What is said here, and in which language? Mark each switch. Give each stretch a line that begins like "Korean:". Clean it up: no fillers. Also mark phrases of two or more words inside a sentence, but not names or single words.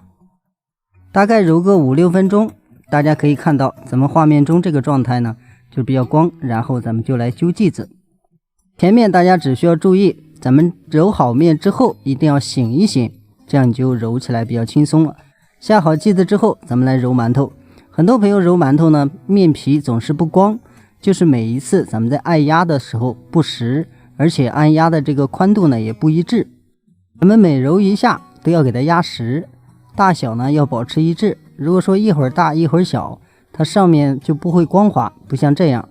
Chinese: 大概揉個5-6分鐘，大家可以看到咱們畫面中這個狀態呢就比較光，然後咱們就來揪劑子。前面大家只需要注意，咱們揉好面之後一定要醒一醒，這樣你就揉起來比較輕鬆了。下好劑子之後，咱們來揉饅頭。很多朋友揉饅頭呢，面皮總是不光，就是每一次咱們在按壓的時候不實，而且按壓的這個寬度呢也不一致。咱們每揉一下都要給它壓實，大小呢要保持一致。如果說一會兒大一會兒小，它上面就不會光滑，不像這樣。